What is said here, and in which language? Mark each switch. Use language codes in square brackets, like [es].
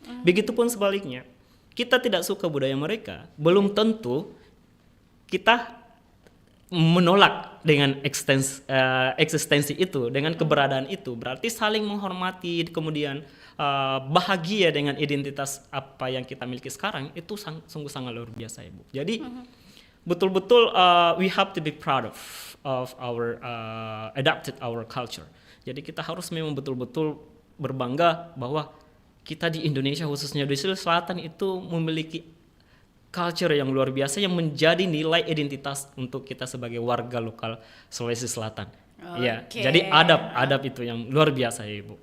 [id] Begitupun sebaliknya. Kita tidak suka budaya mereka, belum tentu kita menolak dengan eksistensi itu, dengan keberadaan itu. Berarti saling menghormati, kemudian bahagia dengan identitas apa yang kita miliki sekarang, itu sungguh sangat luar biasa, Ibu. Jadi betul-betul [en] we have to be proud of our adapted our culture. [id] Jadi kita harus memang betul-betul berbangga bahwa kita di Indonesia, khususnya di Sulawesi Selatan, itu memiliki culture yang luar biasa yang menjadi nilai identitas untuk kita sebagai warga lokal Sulawesi Selatan. Ya, jadi adab itu yang luar biasa ya, Ibu.